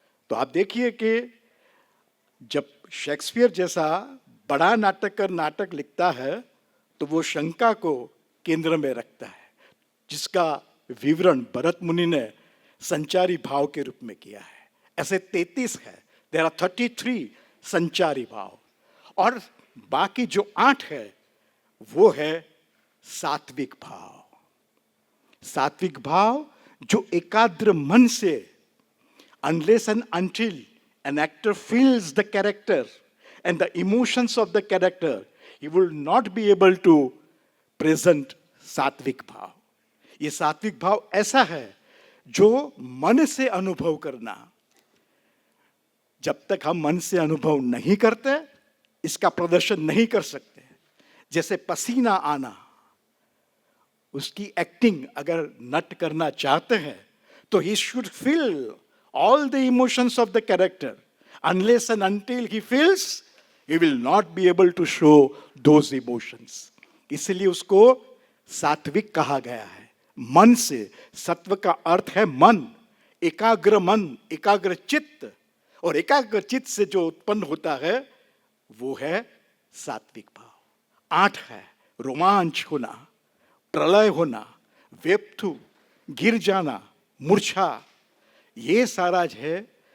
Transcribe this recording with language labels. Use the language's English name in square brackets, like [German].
[Hindi] तो आप देखिए कि जब शेक्सपियर जैसा बड़ा नाटककार नाटक लिखता है तो वो शंका को केंद्र में रखता है, जिसका विवरण भरत मुनि ने संचारी भाव के रूप में किया है। ऐसे 33 है, [English] there are [Hindi] 33 संचारी भाव, और बाकी जो 8 है वो है सात्विक भाव। सात्विक भाव जो एकाग्र मन से, [English] unless and until an actor feels the character and the emotions of the character, he will not be able to present सात्विक भाव। [Hindi] ये सात्विक भाव ऐसा है जो मन से अनुभव करना। जब तक हम मन से अनुभव नहीं करते इसका प्रदर्शन नहीं कर सकते। जैसे पसीना आना, उसकी एक्टिंग अगर नट करना चाहते हैं तो [English] He should feel all the emotions of the character. Unless and until he feels, he will not be able to show those emotions. [Hindi] इसलिए उसको सात्विक कहा गया है। मन से, सत्व का अर्थ है मन, एकाग्र चित्त, और एकाग्र चित्त से जो उत्पन्न होता है वो है सात्विक भाव। 8 है, रोमांच होना, प्रलय होना, वेप्थु, गिर जाना, मूर्छा, ये सारा है।